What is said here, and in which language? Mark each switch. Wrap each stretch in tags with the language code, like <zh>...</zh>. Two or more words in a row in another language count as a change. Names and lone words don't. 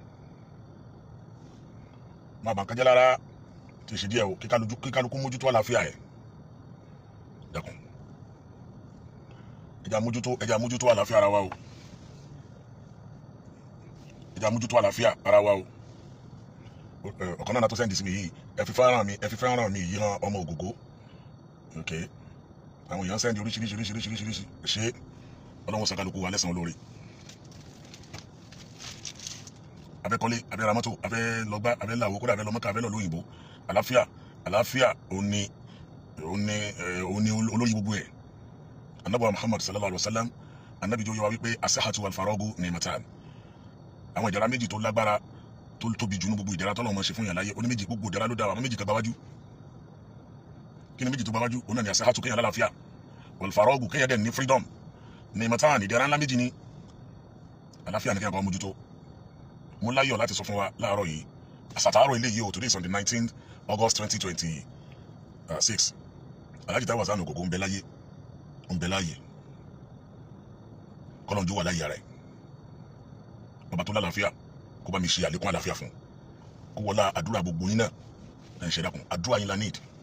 <yo>máa bà nǹkan jẹ́ lára tí ì ṣe díẹ̀ o kíkálukú mójútó àlàáfíà ẹ̀ dákun ẹja mójútó àlàáfíà ara wa o ẹja mójútó àlàáfíà ara wa o ọ̀kan náà tó sẹ́ndì sí mi yìí ẹ fi fẹ́ràn mi yìí hàn ọmọ ògògó ok àwọn èèyàn sẹ́ndì oríṣiríṣi ṣe Ọlọ́run sàkálùkù wa lẹ́san olóore abẹ́kọ́lé abẹ́ramọ́tò abẹ́lọ́gbá abẹ́láwó kódà abẹ́lọ́mọ́ká abẹ́lọ́ lóyìnbó àlàáfíà òní olórí gbogbo ẹ̀ Ànábì Muhammad</yo> <ar>صلى الله عليه وسلم</ar> <yo>Ànábì jọ yọ wá wípé</yo> <ar>الصحة والفراغ نعمتان</ar> <yo>àwọn ìdẹ̀ra méjì tó lágbára tó tóbi jù ní gbogbo ìdẹ̀ra tọ́lọ́run máa ṣe fún yàn láyé oní méjì gbogbo ìdẹ̀ra ló dára àwọn méjì kan gbáwájú kí ni méjì tó gbáwájú òun náà ni asahatu kéèyàn lálàáfíà</yo> <ar>والفراغ</ar> <yo>kéèyàn dẹ̀ ní freedom ni'matan ìdẹ̀ra ńlá méjì ní àlàáfíà ní kéèyàn kan mójútó mo láyọ̀ láti sọ fún wa láàárọ̀ yìí àsàtàárọ̀ ilé yìí o</yo> <en>today is on the 19th August 2026</en> <yo>Alhaji Taiwo Hassan Ogogo ń bẹ láyé kọ́lọ́njú wà láyé ara ẹ̀ ọba tó lálàáfíà kó bá mi ṣe àlékún àlàáfíà fún kó wọlá àdúrà gbogbo yín náà ẹ̀ ń ṣe dákun àdúrà yín la need</yo>